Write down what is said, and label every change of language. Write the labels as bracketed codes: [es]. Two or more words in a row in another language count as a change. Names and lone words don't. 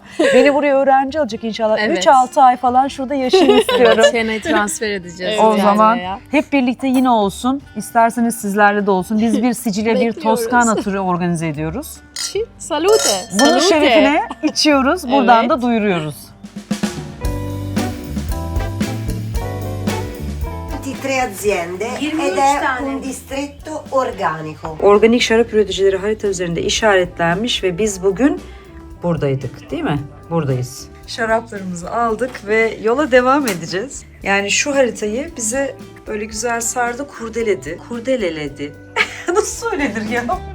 [tr] Beni buraya öğrenci alacak inşallah. Evet. 3-6 ay falan şurada yaşayayım istiyorum. Çene transfer edeceğiz. O yani zaman ya. hep birlikte yine olsun. İsterseniz sizlerle de olsun. Biz bir Sicilya, bir Bekliyoruz. Toskana turu organize ediyoruz. [it] Salute. [tr] Bunun [it] Salute. [tr] şerefine içiyoruz. Buradan Evet. da duyuruyoruz. [it] Tre aziende [tr] 23 [it] ed è [tr] tane. [it] un distretto organico. [tr] Organik şarap üreticileri harita üzerinde işaretlenmiş ve biz bugün buradaydık değil mi? Buradayız. Şaraplarımızı aldık ve yola devam edeceğiz. Yani şu haritayı bize böyle güzel sardı, kurdeledi. Kurdeleledi. Nasıl söylenir ya?